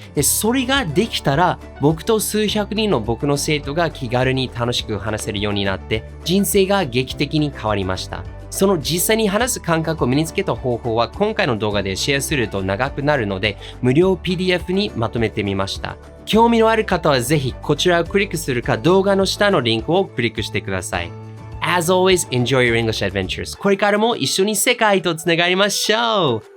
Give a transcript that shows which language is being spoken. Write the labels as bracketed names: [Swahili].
[Japanese] で、それができたら、僕と数百人の僕の生徒が気軽に楽しく話せるようになって、人生が劇的に変わりました。その実際に話す感覚を身につけた方法は今回の動画でシェアすると長くなるので、無料 PDF にまとめてみました。興味のある方はぜひこちらをクリックするか動画の下のリンクをクリックしてください。 [English] As always, enjoy your English adventures. [Japanese] これからも一緒に世界とつながりましょう。